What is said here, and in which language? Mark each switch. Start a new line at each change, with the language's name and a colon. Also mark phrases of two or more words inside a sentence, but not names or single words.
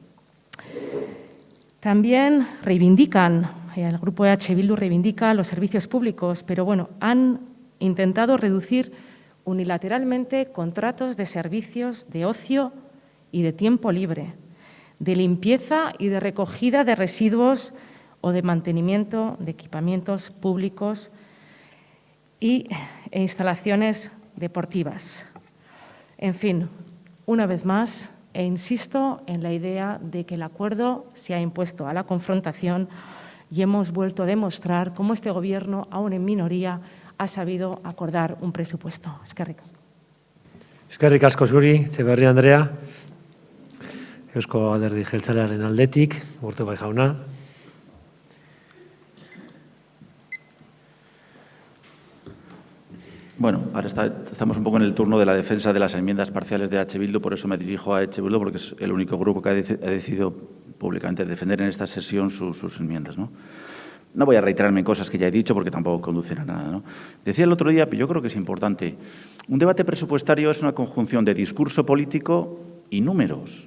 Spanish: También reivindican, el grupo EH Bildu reivindica los servicios públicos, pero bueno, han intentado reducir unilateralmente contratos de servicios de ocio y de tiempo libre, de limpieza y de recogida de residuos o de mantenimiento de equipamientos públicos e instalaciones deportivas. En fin, una vez más, e insisto en la idea de que el acuerdo se ha impuesto a la confrontación y hemos vuelto a demostrar cómo este Gobierno, aún en minoría, ha sabido acordar un presupuesto.
Basque: Eskerrik asko. Eskerrik asko zuri, Etxeberria Andrea. Eusko Alderdi Jeltzalearen aldetik, Urtubai jauna.
Spanish: Bueno, ahora estamos un poco en el turno de la defensa de las enmiendas parciales de EH Bildu, por eso me dirijo a EH Bildu, porque es el único grupo que ha decidido públicamente defender en esta sesión sus enmiendas, ¿no? No voy a reiterarme en cosas que ya he dicho porque tampoco conducen a nada, ¿no? Decía el otro día, pero yo creo que es importante, un debate presupuestario es una conjunción de discurso político y números.